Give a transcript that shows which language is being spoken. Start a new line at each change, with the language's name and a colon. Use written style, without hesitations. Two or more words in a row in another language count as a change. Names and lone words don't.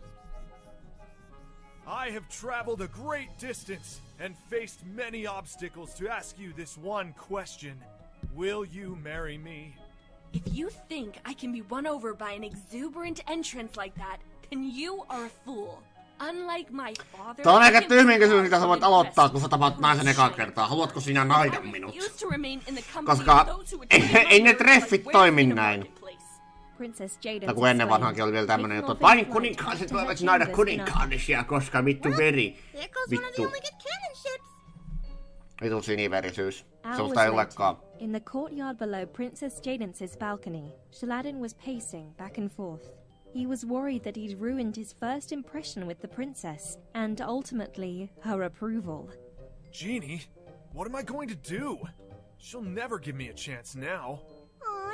English: I have traveled a great distance and faced many obstacles to ask you this one question. Will you marry me? If you think I can be won over by an exuberant entrance like that, then you are a fool. Unlike my father,
Finnish: Tää on aika tyhmin kysymys, mitä sä voit aloittaa, kun sä tapaat naisen ekaa kertaa. Haluatko sinä naida minut? Koska ei ne treffit toimi näin.
English: Princess Jaden
Finnish: Tai kun ennen vanhankin oli vielä tämmönen, että vain kuninkaalliset voivat naida kuninkaallisia, koska vittu veri. Vittu. Vittu siniverisyys. Sellaista ei olekaan.
English: In the courtyard below Princess Jaden's balcony, Shaladdin was pacing back and forth. He was worried that he'd ruined his first impression with the princess, and ultimately, her approval. Genie, what am I going to do? She'll never give me a chance now.